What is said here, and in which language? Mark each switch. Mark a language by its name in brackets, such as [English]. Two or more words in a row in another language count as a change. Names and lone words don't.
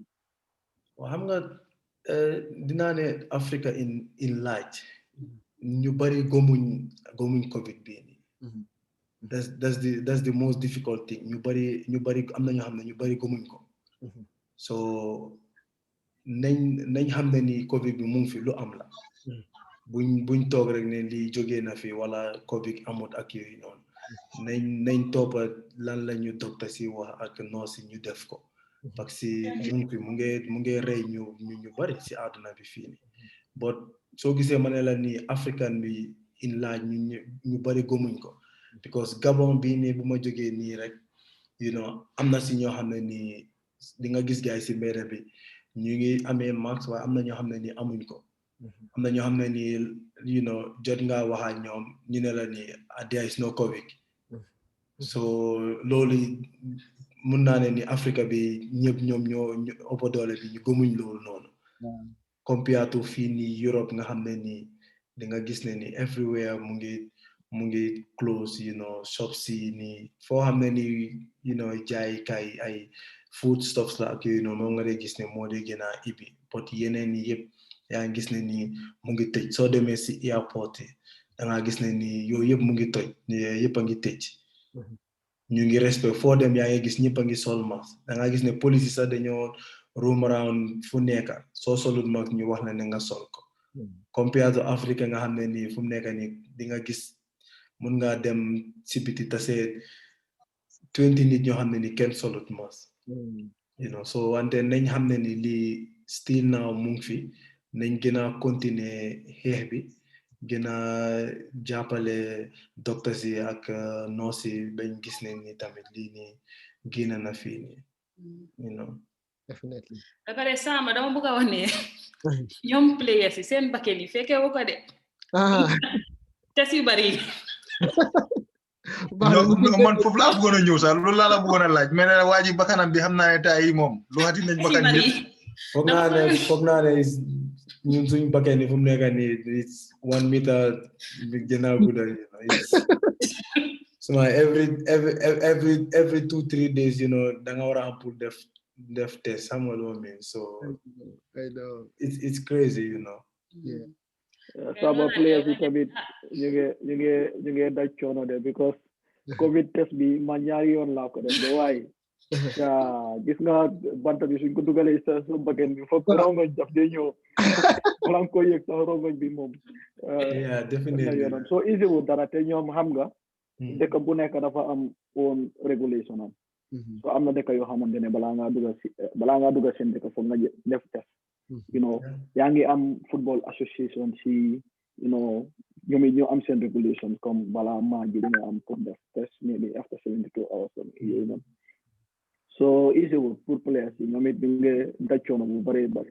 [Wolof] waaw xam nga dinaa ne Africa [English] in large [Wolof] ñu bari gomuñ covid bi nii [English] that's the most difficult thing [Wolof] ñu bari am na ñoo xam ne ñu bari gomuñ ko so nañ xam ne ni covid bi mu ngi fi lu am la buñ toog rek ne lii jógee na fi wala covid amut ak yooyu noonu nañ toppa lan la ñu docteur si wax ak nurse ñu def ko [French] parce que [Wolof] mu ngi fi mu ngi rey ñu bari si àdduna bi fii nii but soo gisee ma ne la nii african bi [English] in large [Wolof] ñu bari gomuñ ko because Gabon bii nii bu ma jógee nii rek [English] you know [Wolof] am na si ñoo xam ne nii di nga gis gaay si mbedd bi ñu ngi amee mask waaye am na ñoo xam ne nii amuñ ko am na ñoo xam ne nii [English] you know [Wolof] jot nga wax ak ñoom ñu ne la nii [English] there is no covid [Wolof] so loolu mun naa ne ni Africa bi ñëpp ñoom ñoo ëpp doole bi ñu gëmuñ loolu noonu [English] compared to [Wolof] fii nii Europe nga xam ne nii di nga gis ne ni everywhere mu ngi close [English] you know [Wolof] shops yi nii foo xam ne nii [English] you know [Wolof] jaay kay ay [English] food stuffs [Wolof] la ak yooyu noonu moom nga dee gis ne moo dee gën a ibi but yeneen yi yëpp yaa ngi gis ne nii mu ngi tëj soo demee si airport yi da nga gis ne nii yooyu yëpp mu ngi toj yëpp a ngi tëj ñu ngi respect foo dem yaa ngi gis ñëpp a ngi sol mask da nga gis ne police yi sax dañoo [English] roam around [Wolof] fu nekk soo solut mask ñu wax ne nga sol ko [English] compared to [Wolof] Africa nga xam ne nii fu mu nekk nii di nga gis mun ngaa dem si biti tase 20 nit ñoo xam ne ni kenn solut mask [English] you know so [Wolof] wante nañ xam ne ni lii [English] still now [Wolof] mu ngi fi nañ gën a continuer xeex bi gën a jàppale docteurs yi ak nurse yi bañ gis ne ni tamit lii nii génn na fii nii [English] you know definitely [Wolof] da pare sama dama bëgg a wax ne ñoom players yi seen bakkan yi fekkee wu ko de tes yu bari man foofu laa bëggoon a ñëw sax loolu laa la bëggoon a laaj mais ne waa ji bakkanam bi xam naa ne tay yi moom lu xati nañ bakkan yëpp foog naa ne ñun suñ bakkan ni fu mu nekk nii [English] it's 1 meter [Wolof] bi gën a gudda, [English] you know, it's so every 2-3 days, you know, [Wolof] da nga war a am pour def test, xam nga lu ma mean, so [English] I know. it's crazy, you know. Yeah. [Wolof] Saba players yi tamit ñu ngi daj coono de [English] because COVID test [Wolof] bi man ñaari yoon laa ko def de waaye gis nga bant bi suñ ko dugalee sa bakkan bi foog rongoñ daf day ñëw balaa nga koy yëg sax rongoñ bi moom [English] yeah, definitely [Wolof] yoonam [English] so easy [Wolof] wu dara te ñoom xam nga dëkk bu nekk dafa am [English] own regulation [Wolof] am so am na dëkk yoo xamante ne balaa ngaa duga seen dëkk foog nga def test [English] you know [Wolof] yaa ngi am [English] football association [Wolof] si [English] you know [Wolof] ñoom it ñoo am seen regulation comme balaa maa ji nga am pour def test [English] maybe after 72 hours [Wolof] yooyu noonu [English] so easy [Wolof] wu pour players yi ñoom it ñu ngi daj coono bu bëri.